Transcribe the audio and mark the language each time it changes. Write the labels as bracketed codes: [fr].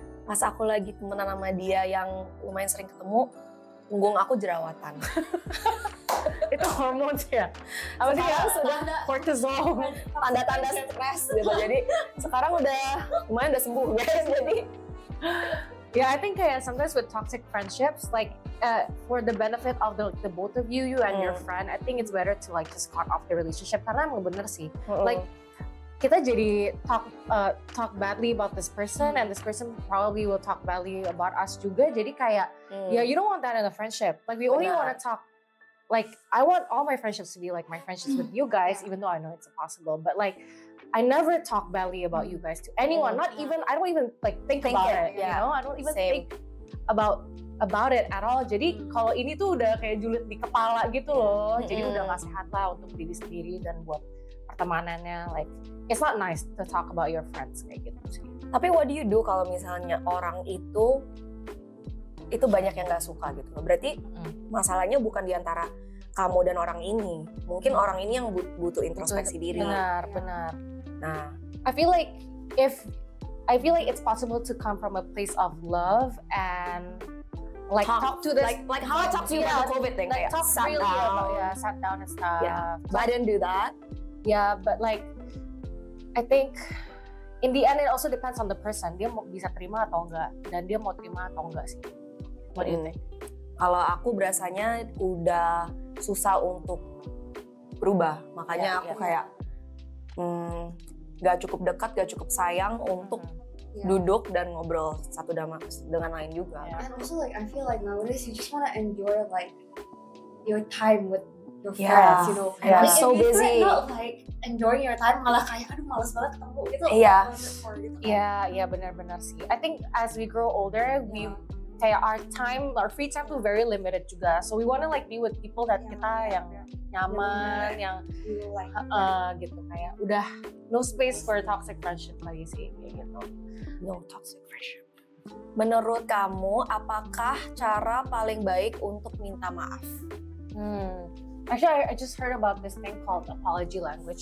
[id] Pas aku lagi temenan sama dia yang lumayan sering ketemu, punggung aku jerawatan. Itu hormon ya? Apa sih ya? Sudah cortisol, tanda-tanda stres gitu. Jadi sekarang lumayan udah sembuh guys. Jadi [en] yeah, I think sometimes with toxic friendships, like for the benefit of the both of you and your friend, I think it's better to like just cut off the relationship. [id] Karena emang bener sih, [en] like [id] kita jadi [en] talk badly about this person, and this person probably will talk badly about us [id] juga. Jadi kayak, [en] you don't want that in a friendship. Like we only want to talk. Like I want all my friendships to be like my friendships with you guys, even though I know it's impossible. But like I never talk badly about you guys to anyone. Not even I don't even like think about it. You know, I don't even think about it at all. [id] Jadi kalau ini tuh udah kayak julid di kepala gitu loh. Jadi udah gak sehat lah untuk diri sendiri dan buat pertemanannya. [en] Like it's not nice to talk about your friends [id] kayak gitu sih. Tapi [en] what do you do [id] kalau misalnya orang itu banyak yang gak suka gitu loh. Berarti masalahnya bukan di antara kamu dan orang ini. Mungkin orang ini yang butuh introspeksi diri. Benar. Nah, [en] I feel like it's possible to come from a place of love and like talk to this like how I talk to you about the COVID thing, like kayak talk really about sat down and stuff. Yeah, but I didn't do that. Yeah, but like I think in the end it also depends on the person. [id] Dia mau bisa terima atau enggak, dan dia mau terima atau enggak sih. [en] What do you think? [id] Kalau aku berasanya udah susah untuk berubah, makanya aku kayak gak cukup dekat, gak cukup sayang untuk duduk dan ngobrol satu dengan lain juga. [en] And also like I feel like nowadays you just wanna enjoy like your time with your friends, you know. Yeah. Like So if busy. you're not like enjoying your time, [id] malah kayak aduh malas banget ketemu gitu. Iya, benar-benar sih. [en] I think as we grow older, we [id] kayak [en] our free time [id] tuh [en] very limited [id] juga. [en] So we wanna like be with people that [id] kita yang nyaman, yang gitu kayak udah [en] no space for toxic friendship [id] lagi sih kayak gitu. [en] No toxic friendship. [id] Menurut kamu, apakah cara paling baik untuk minta maaf? [en] Actually, I just heard about this thing called apology language.